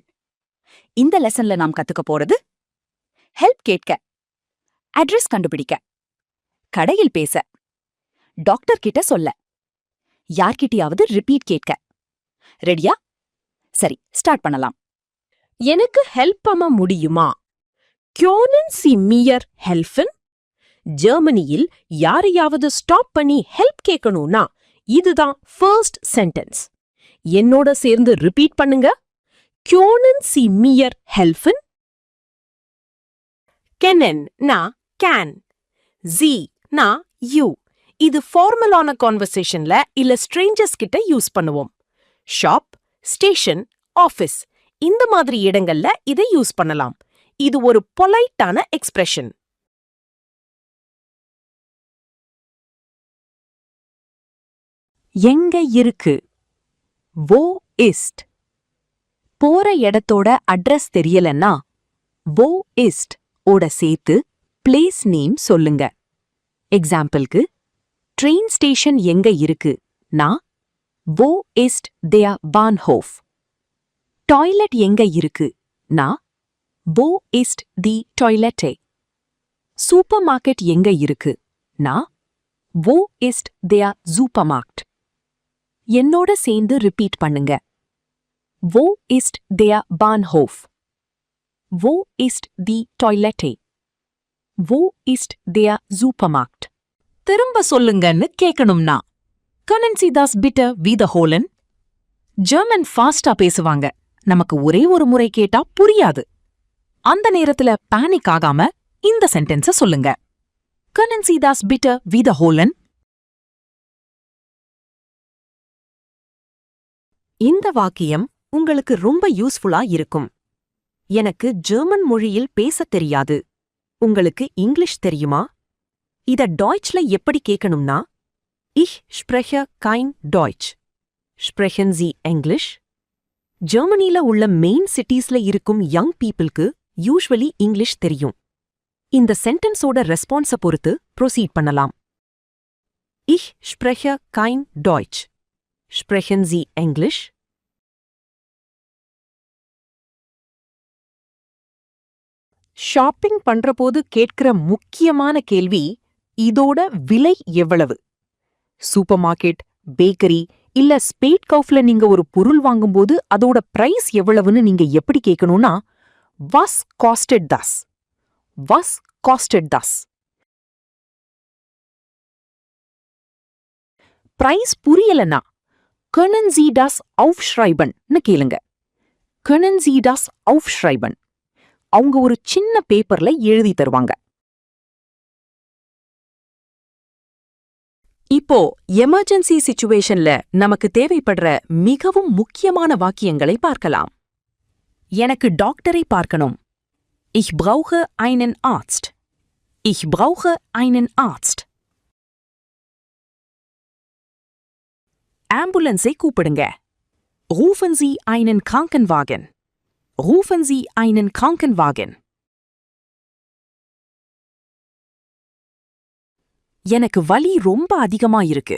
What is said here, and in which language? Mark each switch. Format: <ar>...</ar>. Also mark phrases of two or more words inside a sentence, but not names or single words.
<ta>இந்த லெசன்ல நாம் கத்துக்க போறது ஹெல்ப் கேட்க, அட்ரஸ் கண்டுபிடிக்க, கடையில் பேச, டாக்டர் கிட்ட சொல்ல, யார்கிட்டயாவது ரிப்பீட் கேட்க. ரெடியா? சரி, ஸ்டார்ட் பண்ணலாம். எனக்கு ஹெல்ப் பண்ண முடியுமா?</ta> <de>Können Sie mir helfen?</de> <ta>ஜெர்மனியில் யாரையாவது ஸ்டாப் பண்ணி ஹெல்ப் கேட்கணும்னா இதுதான்</ta> <en>first sentence.</en> <ta>என்னோட சேர்ந்து ரிப்பீட் பண்ணுங்க.</ta> <de>Können Sie mir helfen? Kennen na can. Sie na you.</de> <ta>இது</ta> <en>formalஆன conversationல</en> <ta>இல்ல ஸ்ட்ரேஞ்சர்ஸ் கிட்ட யூஸ் பண்ணுவோம்.</ta> <en>shop, station, office</en> <ta>இந்த மாதிரி இடங்கள்ல இதை யூஸ் பண்ணலாம். இது ஒரு</ta> <en>politeஆன expression.</en> <ta>எங்க இருக்கு?</ta> <de>wo ist.</de> <ta>போற இடத்தோட அட்ரஸ் தெரியலன்னா</ta> <de>wo ist</de> <ta>ஓட சேர்த்து</ta> <en>place name</en> <ta>சொல்லுங்க. எக்ஸாம்பிளுக்கு,</ta> <en>train station</en> <ta>எங்க இருக்கு நான்</ta> <de>wo ist der Bahnhof.</de> <ta>டாய்லெட் எங்க இருக்கு நான்</ta> <de>wo ist die Toilette.</de> <en>super market</en> <ta>எங்க இருக்கு நான்</ta> <de>wo ist der Supermarkt.</de> <ta>என்னோட சேர்ந்து ரிப்பீட் பண்ணுங்க.</ta> <de>wo ist der Bahnhof. wo ist die Toilette. wo ist der Supermarkt.</de> <ta>திரும்ப சொல்லுங்கன்னு கேட்கணும்னா</ta> <de>können Sie das bitte wiederholen?</de> <ta>ஜெர்மன் ஃபாஸ்டா பேசுவாங்க. நமக்கு ஒரே ஒரு முறை கேட்டா புரியாது. அந்த நேரத்துல பேனிக் ஆகாம இந்த சென்டென்ஸ சொல்லுங்க.</ta> <de>können Sie das bitte wiederholen?</de> <ta>இந்த வாக்கியம் உங்களுக்கு ரொம்ப யூஸ்ஃபுல்லா இருக்கும். எனக்கு ஜெர்மன் மொழியில் பேசத் தெரியாது. உங்களுக்கு இங்கிலீஷ் தெரியுமா? இத டாய்ச்ல எப்படி கேட்கணும்னா</ta> <de>Ich spreche kein Deutsch. Sprechen Sie English?</de> <ta>ஜெர்மனில உள்ள</ta> <en>main citiesல</en> <ta>இருக்கும்</ta> <en>young peopleக்கு usually English</en> <ta>தெரியும். இந்த</ta> <en>sentenceஓட response</en> <ta>பொறுத்து ப்ரொசீட் பண்ணலாம்.</ta> <de>Ich spreche kein Deutsch. Sprechen Sie English?</de> <ta>ஷாப்பிங் பண்றபோது கேட்கிற முக்கியமான கேள்வி இதோட விலை எவ்வளவு?</ta> <en>super market, bakery</en> <ta>இல்ல ஸ்பேட் கவுஃப்ல நீங்க ஒரு பொருள் வாங்கும்போது அதோட பிரைஸ் எவ்வளவுன்னு நீங்க எப்படி கேட்கணும்னா</ta> <de>was kostet das. was kostet das.</de> <ta>பிரைஸ் புரியலனா</ta> <de>können Sie das aufschreiben</de> <ta>னு கேளுங்க.</ta> <de>können Sie das aufschreiben.</de> <ta>அவங்க ஒரு சின்ன பேப்பர்ல எழுதி தருவாங்க. இப்போ</ta> <en>emergency situationல</en> <ta>நமக்கு தேவைப்படுற மிகவும் முக்கியமான வாக்கியங்களை பார்க்கலாம். எனக்கு டாக்டரை பார்க்கணும்.</ta> <de>Ich brauche einen Arzt. Ich brauche einen Arzt.</de> <ta>ஆம்புலன்ஸை கூப்பிடுங்க.</ta> <de>Rufen Sie einen Krankenwagen. Rufen Sie einen Krankenwagen.</de> <ta>எனக்கு வலி ரொம்ப அதிகமா இருக்கு.</ta>